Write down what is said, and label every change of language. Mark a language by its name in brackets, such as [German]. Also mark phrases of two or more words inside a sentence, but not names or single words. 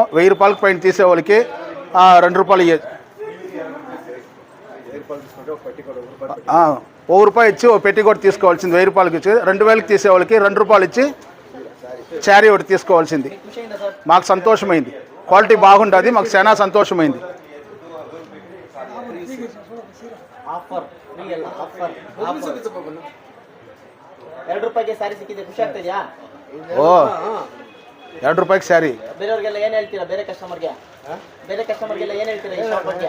[Telugu] 1000 రూపాయలకు పైన తీసే వాళ్ళకి 2 రూపాయలు ఇవ్వచ్చు. 1 రూపాయి ఇచ్చి ఓ పెట్టి కూడా తీసుకోవాల్సింది. 1000 రూపాయలకి ఇచ్చి 2000కి తీసే వాళ్ళకి 2 రూపాయలు ఇచ్చి శారీ ఒకటి తీసుకోవాల్సింది. మాకు సంతోషమైంది. క్వాలిటీ బాగుంటుంది, మాకు చాలా సంతోషమైంది. [Kannada] ಓ 2 ರೂಪಾಯಿಗೆ ಸ್ಯಾರಿ. ಬೇರೆಯವರಿಗೆಲ್ಲ ಏನು ಹೇಳ್ತೀರಾ? ಬೇರೆ ಕಸ್ಟಮರ್ಗೆ ಏನು ಹೇಳ್ತೀರಾ ಈ ಶಾಪ್ ಬಗ್ಗೆ?